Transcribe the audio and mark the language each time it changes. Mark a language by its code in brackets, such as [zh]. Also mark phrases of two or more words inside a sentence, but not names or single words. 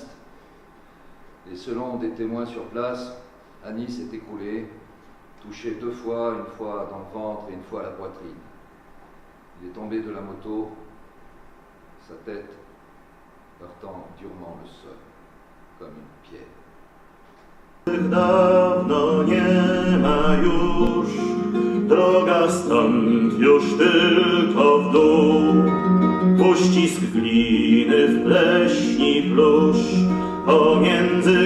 [fr] Et selon des témoins sur place, Annie s'est écroulé, touché 2 fois, une fois dans le ventre et une fois à la poitrine. Il est tombé de la moto, sa tête heurtant durement le sol, comme une pierre. [pl] Dawno nie ma już, droga stąd już tylko w dół. Uścisk gliny w pleśni plusz, pomiędzy